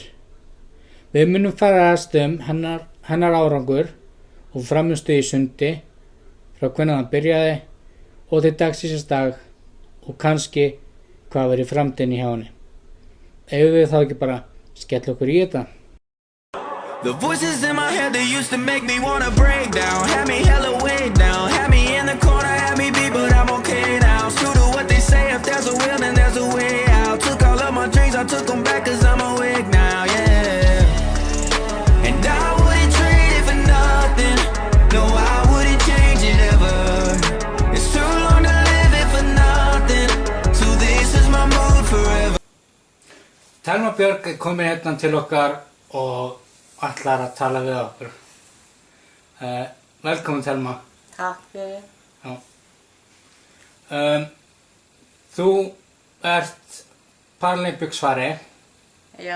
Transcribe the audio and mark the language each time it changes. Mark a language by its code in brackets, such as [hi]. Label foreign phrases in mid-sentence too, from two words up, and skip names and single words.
[is] Við munum færast hennar árangur og frammistöðu í sundi frá hvenær hann byrjaði og til dagsins dag og kannski hvað verið framtíðin hjá henni. Eigum við þá ekki bara skella okkur í þetta? [en] The voices in my head, they used to make me wanna break down. Had me hella way down, had me in the corner, had me beat, but I'm okay now. True to what they say, if there's a will, then there's a way out. Took all of my dreams, I took them back, cause I'm awake now, yeah. And I wouldn't trade it for nothing, no, I wouldn't change it ever. It's too long to live it for nothing, so this is my mood forever. [is] Thelma Björk komin hérna til okkar og ætlar að tala við okkur. Velkomin Thelma. Takk fyrir. Já. Þú ert Paralympicsvari. Já.